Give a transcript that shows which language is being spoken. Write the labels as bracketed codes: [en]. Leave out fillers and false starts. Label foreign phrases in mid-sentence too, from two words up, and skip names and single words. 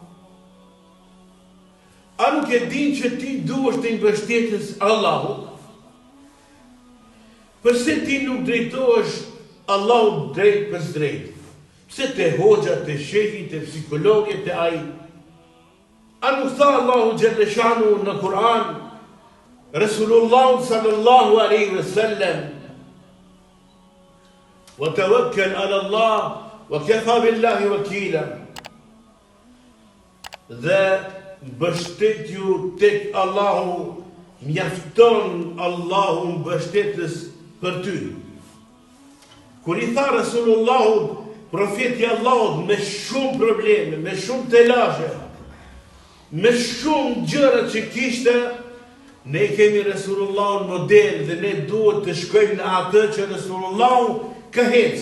[sq] A nuk e din që ti duhesh të mbështetës Allahut? Përse ti nuk drejtohesh Allahut drejt për drejt? Pse te hoxha, te shehi, te psikologi, te ai? A nuk tha Allahu Gjellëshanu në Kur'an, Resulullah [ar] صلى الله عليه وسلم, وتوكل على الله وكفى بالله وكيلا. [sq] Dhe mbështetju tek Allahu, mjafton Allahu mbështetës për ty. Kur i tha Resulullahu, profeti Allahut, me shumë probleme, me shumë telashe, me shumë gjëra që kishte, ne kemi Resulullahun model dhe ne duhet të shkojmë në atë që Resulullahu ka hecë.